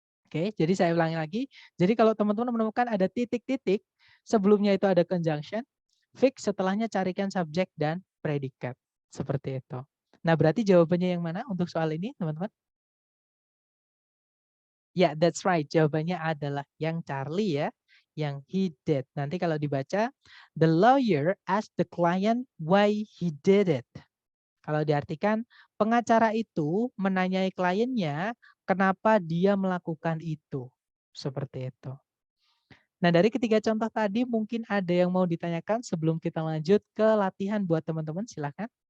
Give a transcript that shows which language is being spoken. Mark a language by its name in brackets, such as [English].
[Indonesian] Oke, jadi saya ulangi lagi. Jadi kalau teman-teman menemukan ada titik-titik, sebelumnya itu ada conjunction, fix setelahnya carikan subjek dan predikat. Seperti itu. Nah, berarti jawabannya yang mana untuk soal ini, teman-teman? Ya, [English] that's right. [Indonesian] Jawabannya adalah yang Charlie ya, yang [English] he did. [Indonesian] Nanti kalau dibaca, [English] the lawyer asked the client why he did it. [Indonesian] Kalau diartikan, pengacara itu menanyai kliennya kenapa dia melakukan itu. Seperti itu. Nah, dari ketiga contoh tadi mungkin ada yang mau ditanyakan sebelum kita lanjut ke latihan buat teman-teman, silakan.